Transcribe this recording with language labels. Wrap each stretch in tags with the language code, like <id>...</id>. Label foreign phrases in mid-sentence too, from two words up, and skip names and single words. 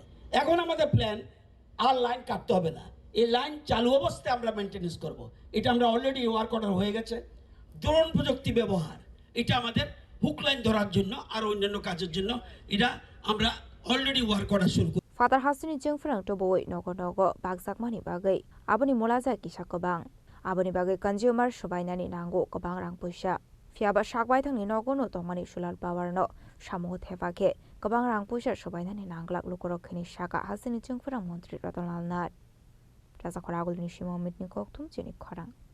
<bn>এখন আমাদের প্ল্যান আর লাইন কাটতে হবে না, এই লাইন চালু অবস্থায় আমরা মেনটেন্যান্স করব। এটা আমরা অলরেডি</bn> <en>work order</en> <bn>হয়ে গেছে। ড্রোন প্রযুক্তি ব্যবহার, এটা আমাদের হুক লাইন ধরার জন্য আর অন্যান্য কাজের জন্য এটা আমরা অলরেডি</bn> <en>work order</en> <bn>শুরু করি।</bn> <trp>Father Hasini Jungfrang to boy nogo bagsak mani bagai aboni molaza kisa kobang aboni bagai consumer shobainani nango kobang rang puisha fiaba shakbai thangni nogo no tongmani sulal power no samu thebake kobang rang puisha shobainani nanglak lukorok khini shaka Hasini Jungfrang montri Ratonlal Nat Raza khoragul ni shimo mitni kok tum chini khorang</trp>